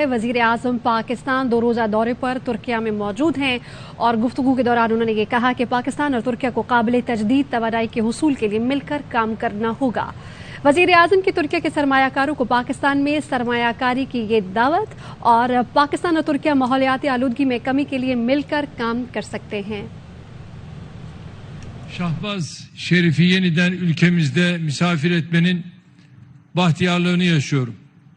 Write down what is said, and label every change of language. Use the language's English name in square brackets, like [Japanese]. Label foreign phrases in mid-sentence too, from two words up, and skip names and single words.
[Urdu] وزیر اعظم پاکستان 2 روزہ دورے پر ترکیہ میں موجود ہیں اور گفتگو کے دوران انہوں نے یہ کہا کہ پاکستان اور ترکیہ کو قابل تجدید توانائی کے حصول کے لیے مل کر کام کرنا ہوگا. وزیر اعظم کی ترکیہ کے سرمایہ کاروں کو پاکستان میں سرمایہ کاری کی یہ دعوت اور پاکستان اور ترکیہ ماحولیاتی آلودگی میں کمی کے لیے مل کر کام کر سکتے ہیں. [Turkish] Shehbaz Sharif'i yeniden ülkemizde misafir etmenin bahtiyarlığını yaşıyorum.